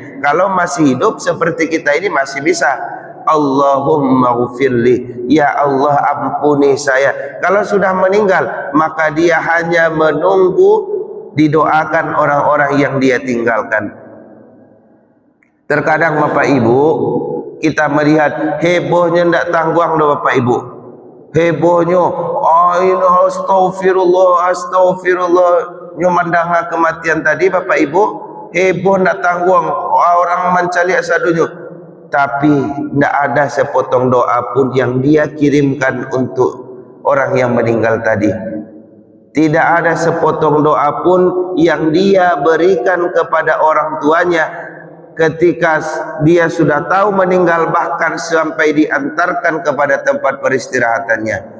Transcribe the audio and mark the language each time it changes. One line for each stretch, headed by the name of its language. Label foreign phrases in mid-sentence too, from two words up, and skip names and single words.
Indonesian: Kalau masih hidup seperti kita ini masih bisa,
Arabic: اللهم اغفر لي,
Indonesian: ya Allah ampuni saya. Kalau sudah meninggal maka dia hanya menunggu didoakan orang-orang yang dia tinggalkan. Terkadang Bapak Ibu kita melihat hebohnya
Minangkabau: ndak tangguang dah
Indonesian: Bapak Ibu. Hebohnya, astagfirullah, astagfirullah. Nyumandang kematian tadi Bapak Ibu, heboh
Minangkabau: ndak tangguang,
Indonesian: orang mencari asadunya. Tapi ndak ada sepotong doa pun yang dia kirimkan untuk orang yang meninggal tadi. Tidak ada sepotong doa pun yang dia berikan kepada orang tuanya ketika dia sudah tahu meninggal, bahkan sampai diantarkan kepada tempat peristirahatannya.